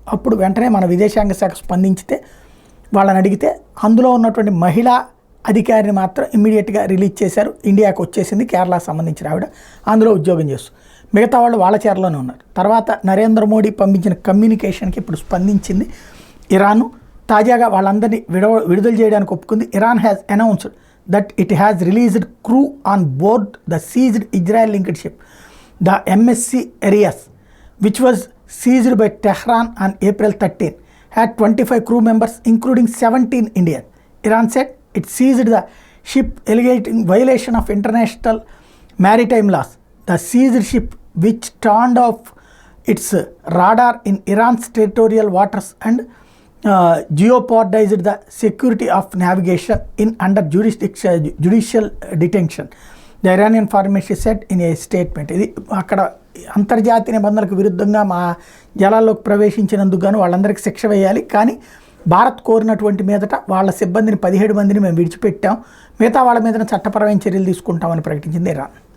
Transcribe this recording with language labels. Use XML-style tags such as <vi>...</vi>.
<te>అప్పుడు వెంటనే మన విదేశాంగ శాఖ స్పందించితే వాళ్ళని అడిగితే అందులో ఉన్నటువంటి మహిళా అధికారిని మాత్రం ఇమ్మీడియట్గా రిలీజ్ చేశారు. ఇండియాకు వచ్చేసింది, కేరళకు సంబంధించిన ఆవిడ అందులో ఉద్యోగం చేస్తుంది. మిగతా వాళ్ళు వాళ్ళ చీరలోనే ఉన్నారు. తర్వాత నరేంద్ర మోడీ పంపించిన కమ్యూనికేషన్కి ఇప్పుడు స్పందించింది ఇరాను. తాజాగా వాళ్ళందరినీ విడుదల చేయడానికి ఒప్పుకుంది.</te> <en>Iran has announced that it has released crew on board the seized Israel-linked ship, the MSC Aries, which was seized by Tehran on April 13, had 25 crew members, including 17 Indians. Iran said it seized the ship alleging violation of international maritime laws. The seized ship, which turned off its radar in Iran's territorial waters and jeopardized the security of navigation in under judicial detention, the Iranian foreign ministry said in a statement.</en> <te>ఇది అక్కడ అంతర్జాతీయ నిబంధనలకు విరుద్ధంగా మా జలాల్లోకి ప్రవేశించినందుకు గాను వాళ్ళందరికీ శిక్ష వేయాలి, కానీ భారత్ కోరినటువంటి మీదట వాళ్ళ సిబ్బందిని 17 మందిని మేము విడిచిపెట్టాం, మిగతా వాళ్ళ మీద చట్టపరమైన చర్యలు తీసుకుంటామని ప్రకటించింది ఇరాన్.</te>